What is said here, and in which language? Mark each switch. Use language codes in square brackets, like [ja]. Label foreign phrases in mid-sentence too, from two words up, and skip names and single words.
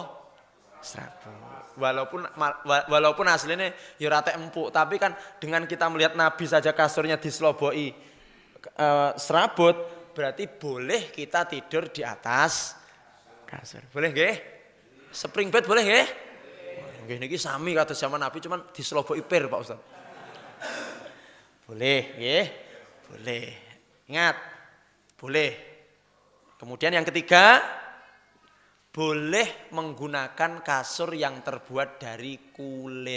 [id] Serabut. Walaupun aslinya ya rata empuk, tapi kan dengan kita melihat Nabi saja kasurnya diseloboki serabut, berarti boleh kita tidur di atas kasur. [jv] Boleh nggih? [en] Spring bed [jv] boleh nggih? Nggih niki sami kados zaman Nabi cuman diseloboki pir Pak Ustaz. [id] Boleh nggih? Boleh. Ingat, boleh. Kemudian yang ketiga, boleh menggunakan kasur yang terbuat dari kulit.